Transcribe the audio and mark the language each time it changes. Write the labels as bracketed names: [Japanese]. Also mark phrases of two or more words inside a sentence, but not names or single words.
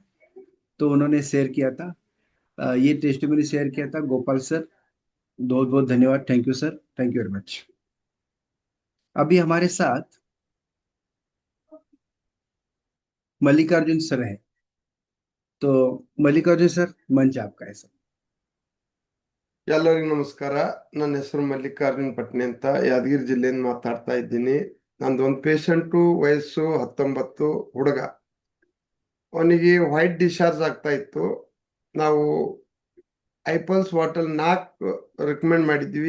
[Hindi] तो उन्होंने शेयर किया था, ये टेस्टिमनी शेयर किया था. [English] गोपाल सर, [Hindi] बहुत बहुत धन्यवाद. [English] thank you sir, thank you very much. [Hindi] अभी हमारे साथ मल्लिकार्जुन सर हैं. तो मल्लिकार्जुन सर, मंच आपका है सर. [Kannada] ಎಲ್ಲರಿಗೂ ನಮಸ್ಕಾರ. ನನ್ನ ಹೆಸರು ಮಲ್ಲಿಕಾರ್ಜುನ್ ಪಟ್ನೆ ಅಂತ, ಯಾದಗಿರಿ ಜಿಲ್ಲೆಯಿಂದ ಮಾತಾಡ್ತಾ ಇದ್ದೀನಿ. ನಂದು ಒಂದು ಪೇಷಂಟು, ವಯಸ್ಸು 19, ಹುಡುಗ. ಅವನಿಗೆ [English] white discharge [Kannada] ಆಗ್ತಾ ಇತ್ತು. ನಾವು ಐಪಲ್ಸ್ ಬಾಟಲ್ 4 ರೆಕಮೆಂಡ್ ಮಾಡಿದ್ವಿ.